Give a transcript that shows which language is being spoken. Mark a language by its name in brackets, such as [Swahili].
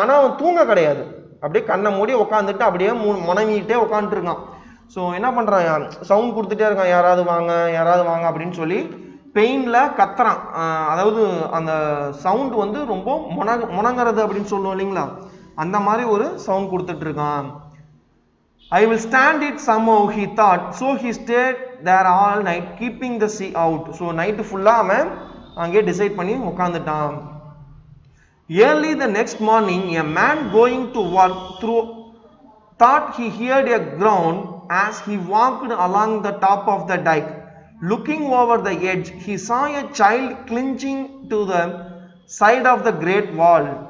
[Tamil] ஆனால் அவன் தூங்க கிடையாது, அப்படியே கண்ணை மூடி உட்காந்துட்டு அப்படியே முனங்கிட்டே உட்காந்துருக்கான். ஸோ என்ன பண்ணுறான், சவுண்ட் கொடுத்துட்டே இருக்கான், யாராவது வாங்க யாராவது வாங்க அப்படின்னு சொல்லி பெயினில் கத்துறான். அதாவது அந்த சவுண்ட் வந்து ரொம்ப முனங்கிறது அப்படின்னு சொல்லுவோம் இல்லைங்களா, அந்த மாதிரி ஒரு சவுண்ட் கொடுத்துட்டு இருக்கான். [English] I will stand it somehow, he thought. So he stayed there all night, keeping the sea out. [Tamil] So night full-ஆ அவன் அங்கே டிசைட் பண்ணி உட்காந்துட்டான். [English] Early the next morning, a man going to work thought he heard a groan as he walked along the top of the dike. Looking over the edge, he saw a child clinging to the side of the great wall.